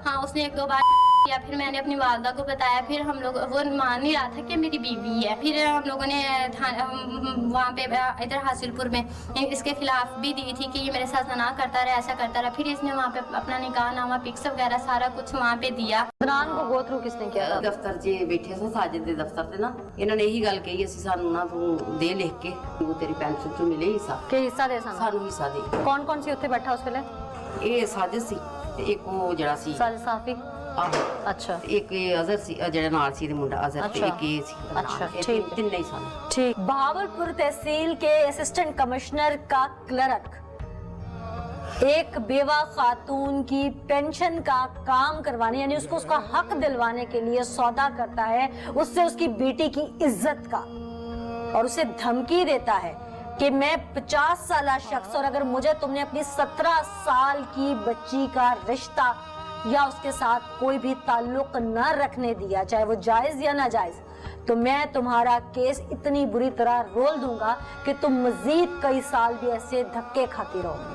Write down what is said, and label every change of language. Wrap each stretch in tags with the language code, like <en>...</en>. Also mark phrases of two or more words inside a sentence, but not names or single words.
<ur>ہاں، اس نے 1-2 بار یا پھر میں نے اپنی والدہ کو بتایا، پھر ہم لوگ وہ مان نہیں رہا تھا کہ میری بیوی ہے. پھر ہم لوگوں نے وہاں پہ ادھر حاصل پور میں اس کے خلاف بھی دی تھی کہ یہ میرے ساتھ نہ کرتا رہا، ایسا کرتا رہا. پھر اس نے وہاں پہ اپنا نکاح نامہ، پکس وغیرہ سارا کچھ وہاں پہ دیا. عدنان کو</ur> <en>go through</en> <ur>کس نے کیا تھا?</ur> <pa>ਦਫ਼ਤਰ 'ਚ ਬੈਠੇ ਸਾਂ ਸਾਜਿਦ ਦੇ ਦਫ਼ਤਰ ਤੇ ਨਾ, ਇਹਨਾਂ ਨੇ ਇਹੀ ਗੱਲ ਕਹੀ, ਅਸੀਂ ਸਾਨੂੰ ਨਾ ਤੂੰ ਦੇ ਲਿਖ ਕੇ, ਉਹ ਤੇਰੀ ਪੈਨਸ਼ਨ 'ਚੋਂ ਮਿਲੇ ਹਿੱਸਾ, ਕਿ ਹਿੱਸਾ ਦੇ ਸਨ। ਸਾਨੂੰ ਹਿੱਸਾ ਦੇ। ਕੌਣ ਕੌਣ ਸੀ ਉੱਥੇ ਬੈਠਾ ਉਸ ਵੇਲੇ? ਇਹ ਸਾਜਿਦ ਸੀ ਤੇ ਇੱਕ ਉਹ ਜਿਹੜਾ ਸੀ साजिद साफी। ਆਹੋ,</pa> <ur>अच्छा</ur> <pa>ਤੇ ਇੱਕ ਇਹ ਅਜ਼ਹਰ ਸੀ, ਜਿਹੜਾ ਨਾਲ ਸੀ ਇਹਦੇ ਮੁੰਡਾ ਅਜ਼ਹਰ, ਤੇ</pa> <ur>अच्छा।</ur> <pa>ਇੱਕ ਇਹ ਸੀ ਨਾਲ।</pa> <ur>अच्छा,</ur> <pa>ਇਹ</pa> <ur>ٹھیک ہے.</ur> <pa>ਤਿੰਨੇ ਹੀ ਸਨ।</pa> <ur>ठीक। بہاولپور تحصیل کے</ur> <en>assistant commissioner</en> <ur>کا کلرک ایک بیوہ خاتون کی پنشن کا کام کروانے، یعنی اس کو اس کا حق دلوانے کے لیے سودا کرتا ہے اس سے اس کی بیٹی کی عزت کا، اور اسے دھمکی دیتا ہے کہ میں 50 سال شخص، اور اگر مجھے تم نے اپنی 17 سال کی بچی کا رشتہ یا اس کے ساتھ کوئی بھی تعلق نہ رکھنے دیا، چاہے وہ جائز یا ناجائز، تو میں تمہارا کیس اتنی بری طرح رول دوں گا کہ تم مزید کئی سال بھی ایسے دھکے کھاتی رہو گے.</ur>